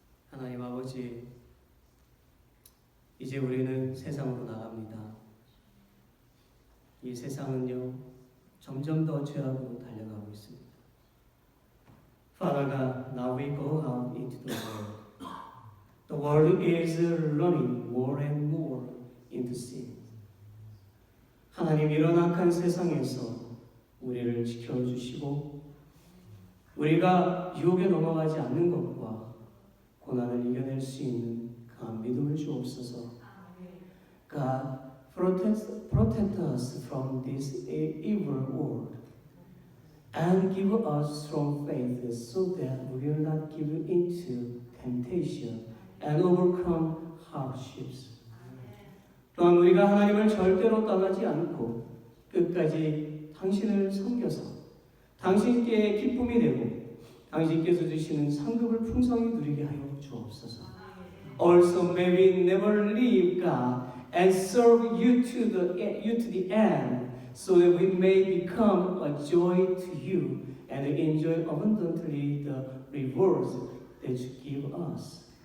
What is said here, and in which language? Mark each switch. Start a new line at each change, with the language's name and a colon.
Korean: 하나님 아버지, 이제 우리는 세상으로 나갑니다. 이 세상은요, 점점 더 죄악으로 달려가고 있습니다.
English: Father God, now we go out into the world. The world is running more and more into sin.
Korean: 하나님 이런 악한 세상에서 우리를 지켜주시고 우리가 유혹에 넘어가지 않는 것과 고난을 이겨낼 수 있는 강한 믿음을 주옵소서.
English: God, protect us from this evil world and give us strong faith so that we will not give into temptation and overcome hardships.
Korean: 또한 우리가 하나님을 절대로 떠나지 않고 끝까지 당신을 섬겨서 당신께 기쁨이 되고 당신께서 주시는 상급을 풍성히 누리게 하여 주옵소서.
English: Also may we never leave God and serve you to the end, so that we may become a joy to you and enjoy abundantly the rewards that you give us.